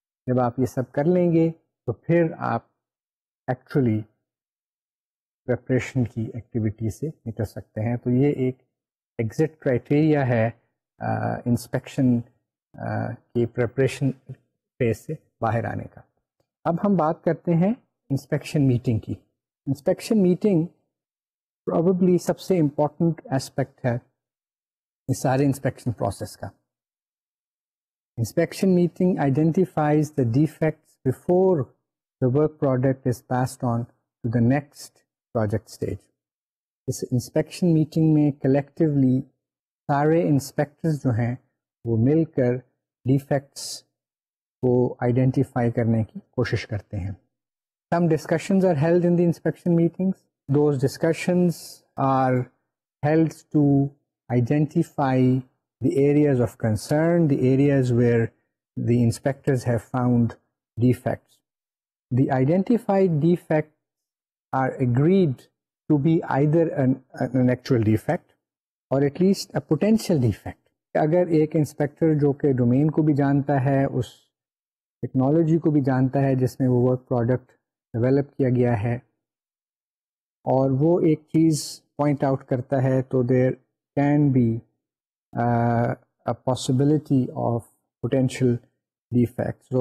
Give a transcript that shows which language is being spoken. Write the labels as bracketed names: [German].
[Urdu] جب آپ یہ سب کر لیں گے تو پھر آپ ایکچولی پریپریشن کی ایکٹیویٹی سے نکل سکتے ہیں. تو یہ ایک ایگزٹ کرائٹیریا ہے انسپیکشن کی پریپریشن فیز سے باہر آنے کا. اب ہم بات کرتے ہیں انسپیکشن میٹنگ کی. انسپیکشن میٹنگ پروبیبلی سب سے امپورٹنٹ اسپیکٹ ہے اس سارے انسپیکشن پروسیس کا. [English] Inspection meeting identifies the defects before the work product is passed on to the next project stage. [Urdu] اس inspection meeting میں کلیکٹیولی سارے انسپیکٹرز جو ہیں وہ مل کر ڈیفیکٹس کو آئیڈینٹیفائی کرنے کی کوشش کرتے ہیں. [English] Some discussions are held in the inspection meetings. Those discussions are held to identify the areas of concern, the areas where the inspectors have found defects. The identified defects are agreed to be either an actual defect or at least a potential defect. [Urdu] اگر ایک inspector جو کہ domain کو بھی جانتا ہے، اس technology کو بھی جانتا ہے جس میں وہ ورک پروڈکٹ ڈیولپ کیا گیا ہے، اور وہ ایک چیز پوائنٹ آؤٹ کرتا ہے، تو [English] There can be a possibility of potential defects.